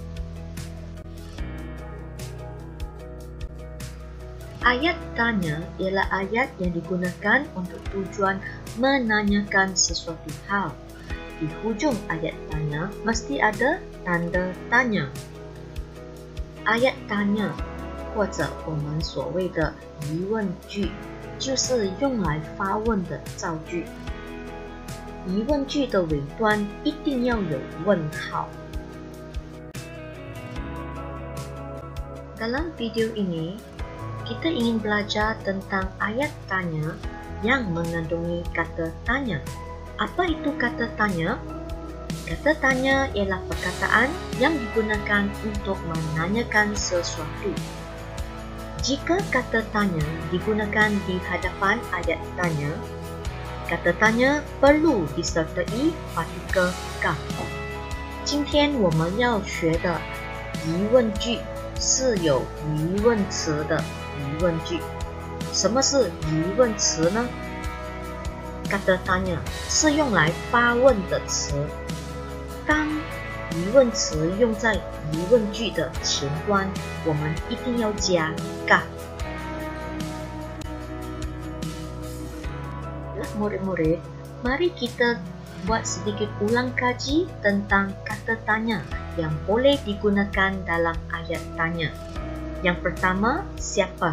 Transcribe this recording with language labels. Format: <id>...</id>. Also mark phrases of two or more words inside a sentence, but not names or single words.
<ms>Ayat tanya ialah ayat yang digunakan untuk tujuan menanyakan sesuatu hal. Di hujung ayat tanya mesti ada tanda tanya. Ayat tanya</ms> <zh>或者我们所谓的疑问句就是用来发问的造句。疑问句的尾端一定要有问号。</zh> <ms>Dalam video ini, kita ingin belajar tentang ayat tanya yang mengandungi kata tanya. Apa itu kata tanya? Kata tanya ialah perkataan yang digunakan untuk menanyakan sesuatu. Jika kata tanya digunakan di hadapan ayat tanya, kata tanya perlu disertai partikel ka.</ms> <zh>今天我们要学的疑问句是有疑问词的疑问句。什么是疑问词呢？</zh> <ms>kata tanya</ms> <zh>是用来发问的词。当疑问词用在疑问句的前端，我们一定要加 ka。</zh> <ms>Murid-murid, mari kita buat sedikit ulang kaji tentang kata tanya yang boleh digunakan dalam ayat tanya. Yang pertama, siapa?</ms>